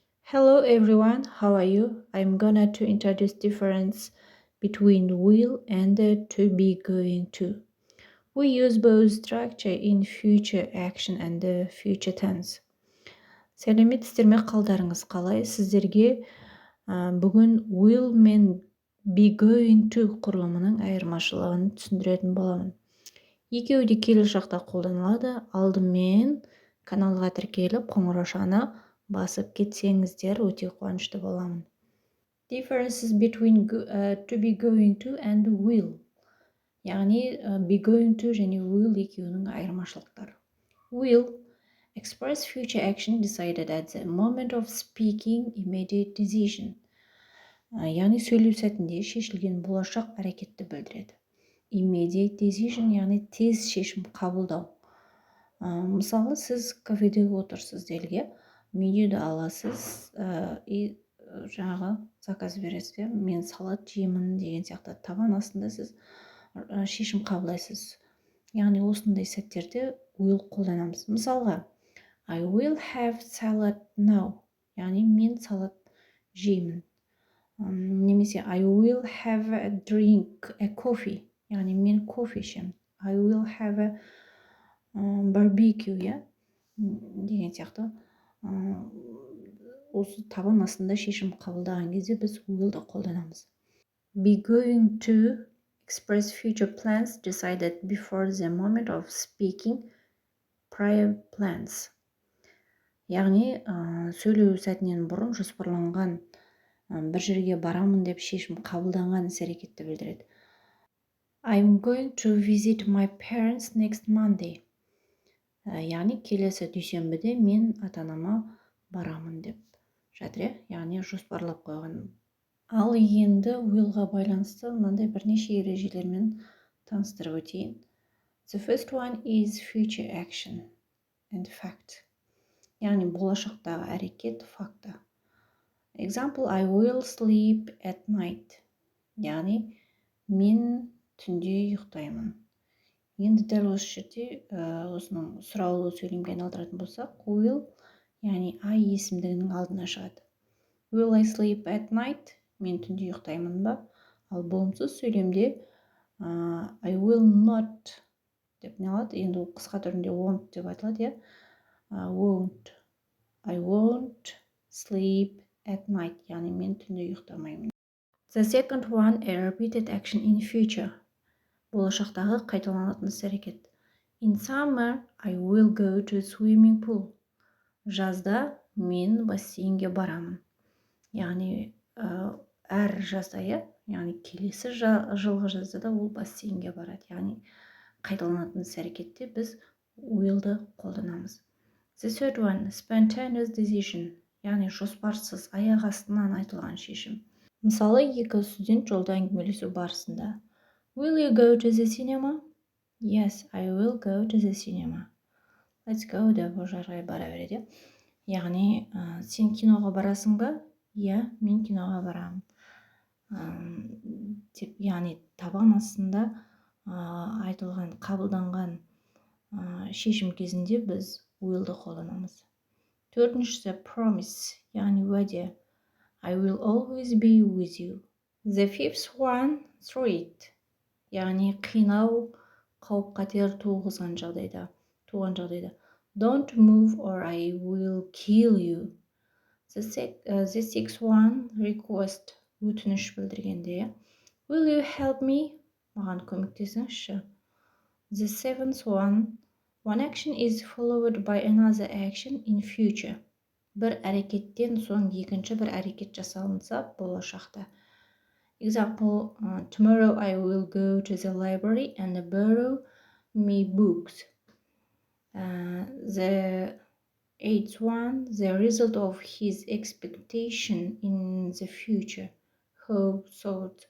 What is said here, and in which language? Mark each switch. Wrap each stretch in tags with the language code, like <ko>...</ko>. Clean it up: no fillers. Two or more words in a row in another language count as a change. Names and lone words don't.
<en>Hello everyone, how are you? I'm gonna to introduce difference between will and the to be going to. We use both structure in future action and the future tense.</en> <kk>Сәлеметсіздер ме, қалдарыңыз қалай? Сіздерге бүгін will мен</kk> <en>be going to</en> <kk>құрылымының айырмашылығын түсіндіретін боламын. Екеуі де келесі жақта қолданылады. Алдымен каналға тіркеліп, қоңыраушаны басып кетсеңіздер, өте қуанышты боламын.</kk> <en>Differences between to be going to and will.</en> <kk>Яғни</kk> <en>be going to</en> <kk>және will екеуінің айырмашылықтары.</kk> <en>Will express future action decided at the moment of speaking, immediate decision.</en> <kk>Яғни сөйлеу сәтінде шешілген болашақ әрекетті білдіреді.</kk> <en>Immediate decision</en> <kk>яғни тез шешім қабылдау. Мысалы, сіз кафеде отырсыз делге, менюді аласыз и жаңағы заказ бересіз, мен салат жеймін деген сияқты табан астында сіз шешім қабылдайсыз. Яғни осындай сәттерде will қолданамыз. Мысалға,</kk> <en>I will have salad now.</en> <kk>Яғни мен салат жеймін. Немесе</kk> <en>I will have a drink, a coffee.</en> <kk>Яғни мен кофе ішемін.</kk> <en>I will have a barbecue,</en> <kk>деген сияқты. Осы табан астында шешім қабылдаған кезде біз willді қолданамыз.</kk> <en>Be going to express future plans decided before the moment of speaking, prior plans.</en> <kk>Яғни сөйлеу сәтінен бұрын жоспарланған бір жерге барамын деп шешім қабылданған іс-әрекетті білдіреді.</kk> <en>I'm going to visit my parents next Monday.</en> <kk>Яғни келесі дүйсенбіде мен ата-анама барамын деп жатыр, яғни жоспарлап қойған. Ал енді willға байланысты мынандай бірнеше ережелермен таныстырып өтейін.</kk> <en>The first one is future action and fact.</en> <kk>Яғни болашақтағы әрекет факты.</kk> <en>Example, I will sleep at night.</en> <kk>Яғни мен түнде ұйықтаймын. Енді дәл осы жерде осының сұраулы сөйлемге айналдыратын болсақ, will, яғни I есімдігінің алдына шығады.</kk> <en>Will I sleep at night?</en> <kk>Мен түнде ұйықтаймын ба? Ал болымсыз сөйлемде</kk> <en>I will not</en> <kk>деп не алады? Енді ол қысқа түрінде won't деп айтылады, won't.</kk> <en>I won't sleep at night.</en> <kk>Яғни мен түнде ұйықтамаймын.</kk> <en>The second one, a repeated action in future.</en> <kk>Болашақтағы қайталанатын іс-әрекет.</kk> <en>In summer, I will go to swimming pool.</en> <kk>Жазда мен бассейнге барамын. Яғни әр жазда, яғни келесі жылғы жазда да ол бассейнге барады. Яғни қайталанатын іс-әрекетте біз willді қолданамыз.</kk> <en>The third one, spontaneous decision.</en> <kk>Яғни жоспарсыз, аяқ астынан айтылған шешім. Мысалы, екі студент жолда әңгімелесу барысында.</kk> <en>Will you go to the cinema? Yes, I will go to the cinema. Let's go</en> <kk>деп ожарға бара береді. Яғни, сен киноға барасың ба? Иә, мен киноға барамын. Яғни табан астында айтылған, қабылданған шешім кезінде біз willді қолданамыз. Төртіншісі promise, яғни уәде.</kk> <en>I will always be with you. The fifth one, threat.</en> <kk>Яғни қинау, қауіп-қатер туған жағдайда.</kk> <en>Don't move or I will kill you. The sixth one, request.</en> <kk>Өтініш білдіргенде.</kk> <en>Will you help me?</en> <kk>Маған көмектесіңізші.</kk> <en>The seventh one, one action is followed by another action in future.</en> <kk>Бір әрекеттен соң екінші бір әрекет жасалынса болашақта.</kk> <en>Example, tomorrow I will go to the library and borrow me books. The eighth one, the result of his expectation in the future. Hope, thought.</en>